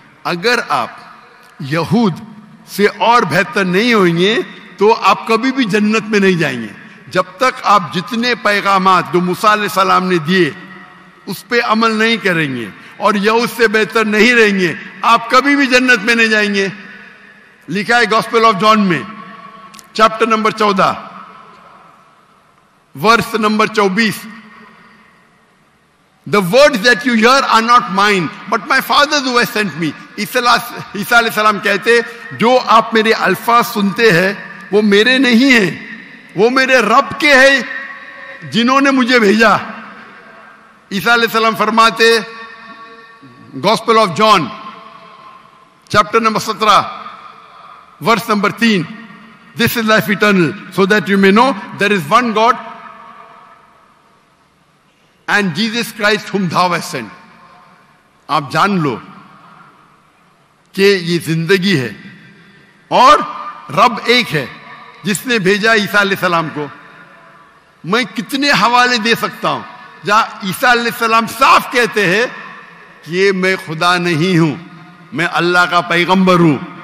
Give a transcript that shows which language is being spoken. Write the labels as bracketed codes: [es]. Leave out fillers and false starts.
[ur] اگر آپ یہود سے اور بہتر نہیں ہوئیں گے تو آپ کبھی بھی جنت میں نہیں جائیں گے. جب تک آپ جتنے پیغامات جو موسیٰ علیہ السلام نے دیے اس پہ عمل نہیں کریں گے اور یہود سے بہتر نہیں رہیں گے, آپ کبھی بھی جنت میں نہیں جائیں گے. لکھا ہے [en] Gospel of John میں chapter number 14 verse number 24, the words that you hear are not mine but my Father who has sent me. [ur] عیسیٰ علیہ السلام کہتے جو آپ میرے الفاظ سنتے ہیں وہ میرے نہیں ہیں, وہ میرے رب کے ہیں جنہوں نے مجھے بھیجا. عیسیٰ علیہ السلام فرماتے [en] Gospel of John, chapter number 17, verse number 3. This is life eternal, so that you may know there is one God and Jesus Christ whom thou hast sent. [ur] آپ جان لو کہ یہ زندگی ہے اور رب ایک ہے جس نے بھیجا عیسیٰ علیہ السلام کو. میں کتنے حوالے دے سکتا ہوں جہاں عیسیٰ علیہ السلام صاف کہتے ہیں کہ میں خدا نہیں ہوں, میں اللہ کا پیغمبر ہوں.